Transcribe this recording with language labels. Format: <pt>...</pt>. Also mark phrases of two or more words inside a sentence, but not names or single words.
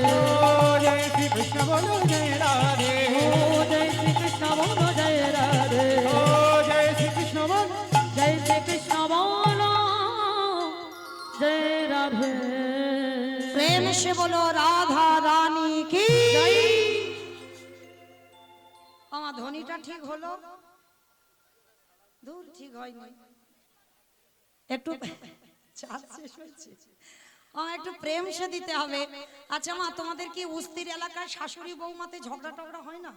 <hi>ओ जय श्री कृष्ण बोलो जय राधे ओ जय श्री कृष्ण बोलो जय राधे ओ जय श्री कृष्ण बोलो जय श्री कृष्ण बोलो जय राधे प्रेम से बोलो राधा रानी की</hi> <bn>আমার ধ্বনিটা ঠিক হলো? দূর ঠিক হয়নি, একটু চাল শেষ হয়েছে। একটু</bn> <hi>प्रेम से</hi> <bn>দিতে হবে। আচ্ছা মা, তোমাদের কি উস্তির এলাকায় শাশুড়ি বৌমাতে ঝগড়া টগড়া হয় না?</bn>